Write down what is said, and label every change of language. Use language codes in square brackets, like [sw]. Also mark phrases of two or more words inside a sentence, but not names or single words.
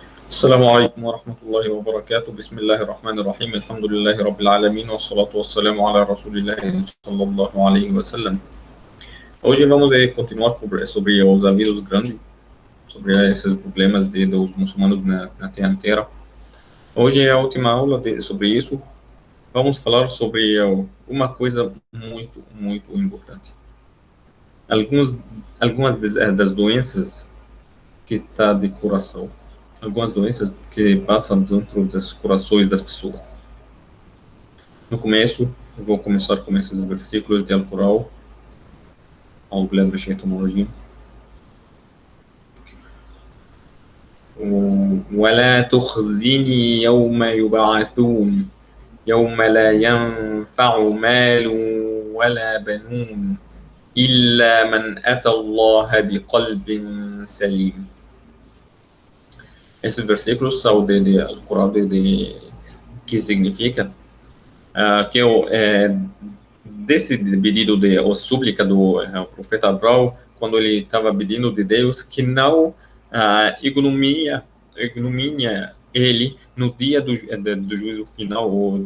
[ar] السلام عليكم ورحمة الله وبركاته. بسم الله الرحمن الرحيم. الحمد لله رب العالمين والصلاة والسلام على رسول الله صلى الله عليه wasallam. [pt] Hoje vamos continuar sobre os avisos grandes, sobre esses problemas dos muçulmanos na Terra inteira. Hoje é a última aula sobre isso. Vamos falar sobre uma coisa muito importante. Algumas das doenças que está de coração. Algumas doenças que passam dentro dos corações das pessoas. No começo, eu vou começar com esses versículos de Al-Qur'an. [ar] ولا تخزني يوم يبعثون يوم لا ينفع مال ولا بنون إلا من أتى الله بقلب سليم. [pt] Esses versículos são de Al-Qur'an, que significa que desse pedido de súplica do profeta Abraão, quando ele estava pedindo de Deus que não ignomina ele no dia do juízo final, o